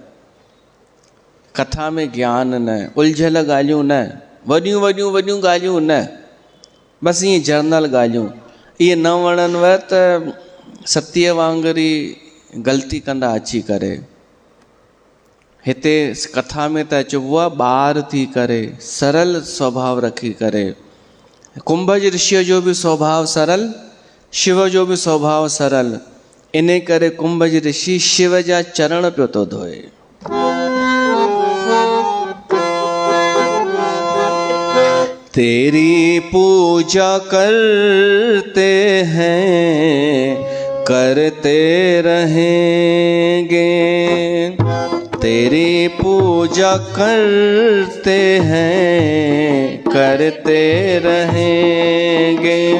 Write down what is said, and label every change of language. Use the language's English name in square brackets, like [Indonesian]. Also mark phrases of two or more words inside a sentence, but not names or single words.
[Sindhi] कथा में ज्ञान न, उलझियल ॻाल्हियूं न, वॾियूं वॾियूं वॾियूं ॻाल्हियूं न, बसि ईअं जर्नल ॻाल्हियूं। इहे न वणनव त सतीअ वांगुरु ई ग़लती कंदा अची करे। हिते कथा में त चइबो आहे ॿार थी करे, सरल स्वभाव रखी करे। कुंभज ऋषिअ जो बि स्वभाव सरल, शिव जो बि स्वभाव सरल। इन करे कुंभज ऋषि शिव जा चरण पियो थो धोए। [Hindi] तेरी पूजा करते हैं, करते रहेंगे। तेरी पूजा करते हैं, करते रहेंगे।